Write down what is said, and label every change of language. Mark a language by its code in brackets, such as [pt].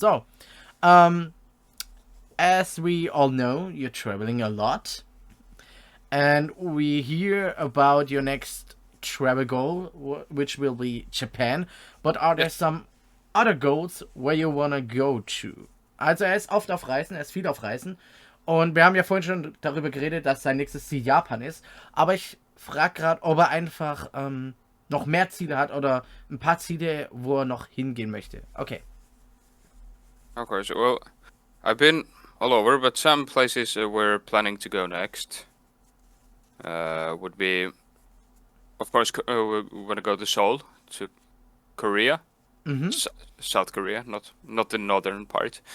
[en] So, as we all know, you're traveling a lot. And we hear about your next travel goal, which will be Japan. But are there Yes. some other goals where you wanna go to? [de] Also er ist oft auf Reisen, er ist viel auf Reisen. Und wir haben ja vorhin schon darüber geredet, dass sein nächstes Ziel Japan ist. Aber ich frage gerade, ob er einfach noch mehr Ziele hat oder ein paar Ziele, wo er noch hingehen möchte. [en] Okay. Of course. Well, I've been all over, but some places we're planning to go next would be, of course, we want to go to Seoul, to Korea, Mhm. South Korea, not the northern part.